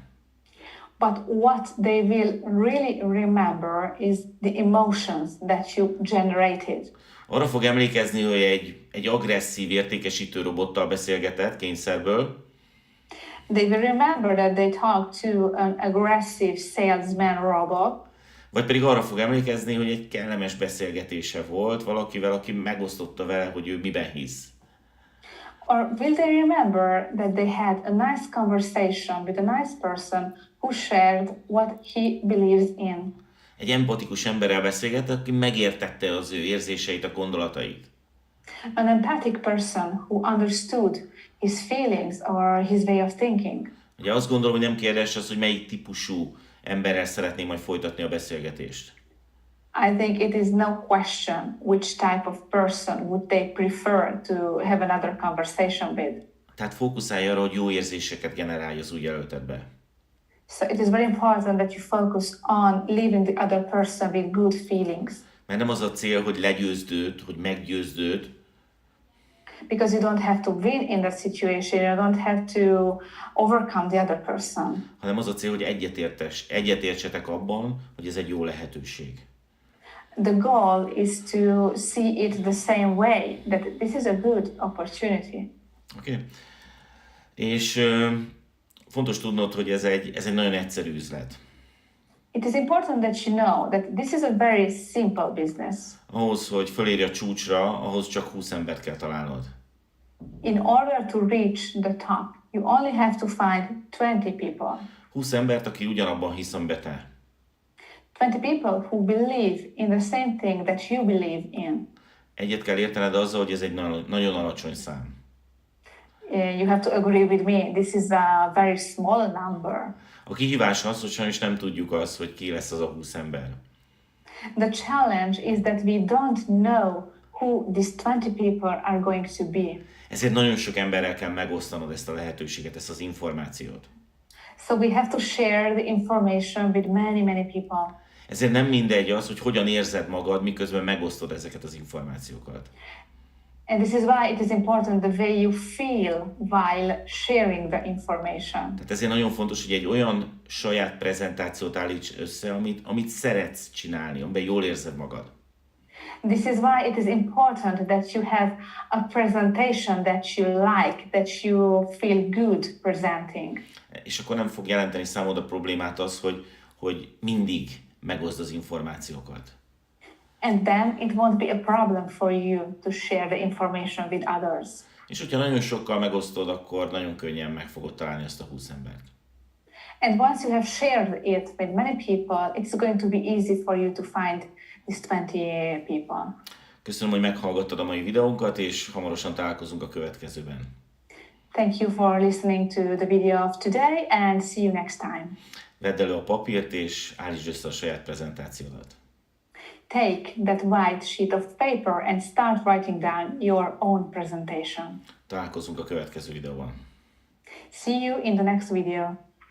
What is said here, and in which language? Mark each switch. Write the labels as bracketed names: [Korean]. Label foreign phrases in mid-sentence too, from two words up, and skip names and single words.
[English] But what they will really remember is the emotions that you generated. [Hungarian] Arra fog emlékezni, hogy egy agresszív értékesítő robottal beszélgetett kényszerből. [English] They will remember that they talked to an aggressive salesman robot. [Hungarian] Vagy pedig arra fog emlékezni, hogy egy kellemes beszélgetése volt valakivel, aki megosztotta vele, hogy ő miben hisz. [English] Or will they remember that they had a nice conversation with a nice person who shared what he believes in? [Hungarian] Egy empatikus emberrel beszélgetett, aki megértette az ő érzéseit, a gondolatait. [English] An empathic person who understood his feelings or his way of thinking. [Hungarian] Ugye azt gondolom, hogy nem kérdés az, hogy melyik típusú emberrel szeretném majd folytatni a beszélgetést. [English] I think it is no question which type of person would they prefer to have another conversation with. [Hungarian] Tehát fókuszálj arra, hogy jó érzéseket generálj az új jelöltedbe. [English] So it is very important that you focus on leaving the other person with good feelings. [Hungarian] Mert nem az a cél, hogy legyőzd őt, hogy meggyőzd őt. [English] Because you don't have to win in that situation, you don't have to overcome the other person. [Hungarian] Hanem az a cél, hogy egyetértsetek abban, hogy ez egy jó lehetőség. [English] The goal is to see it the same way, that this is a good opportunity. [Hungarian] Oké. És fontos tudnod, hogy ez egy nagyon egyszerű üzlet. [English] It is important that you know that this is a very simple business. [Hungarian] Ahhoz, hogy fölérj a csúcsra, ahhoz csak 20 embert kell találnod. [English] In order to reach the top, you only have to find 20 people. [Hungarian] 20 embert, aki ugyanabban hisz, amiben te. [English] 20 people who believe in the same thing that you believe in. [Hungarian] Egyet kell értened azzal, hogy ez egy nagyon alacsony szám. [English] You have to agree with me, this is a very small number. [Hungarian] A kihívás az, hogy sajnos nem tudjuk azt, hogy ki lesz az a 20 ember. [English] The challenge is that we don't know who these 20 people are going to be. [Hungarian] Ezért nagyon sok emberrel kell megosztanod ezt a lehetőséget, ezt az információt. [English] So we have to share the information with many people. [Hungarian] Ezért nem mindegy az, hogy hogyan érzed magad, miközben megosztod ezeket az információkat. [English] And this is why it is important the way you feel while sharing the information. [Hungarian] Tehát ezért nagyon fontos, hogy egy olyan saját prezentációt állíts össze, amit szeretsz csinálni, amiben jól érzed magad. [English] This is why it is important that you have a presentation that you like, that you feel good presenting. [Hungarian] És akkor nem fog jelenteni számodra problémát az, hogy mindig megoszd az információkat. [English] And then it won't be a problem for you to share the information with others. [Hungarian] És hogyha nagyon sokkal megosztod, akkor nagyon könnyen meg fogod találni azt a 20 embert. [English] And once you have shared it with many people, it's going to be easy for you to find these 20 people. [Hungarian] Köszönöm, hogy meghallgattad a mai videónkat, és hamarosan találkozunk a következőben. [English] Thank you for listening to the video of today, and see you next time. [Hungarian] Vedd elő a papírt, és állítsd össze a saját prezentációdat. [English] Take that white sheet of paper and start writing down your own presentation. [Hungarian] Találkozunk a következő videóban. [English] See you in the next video.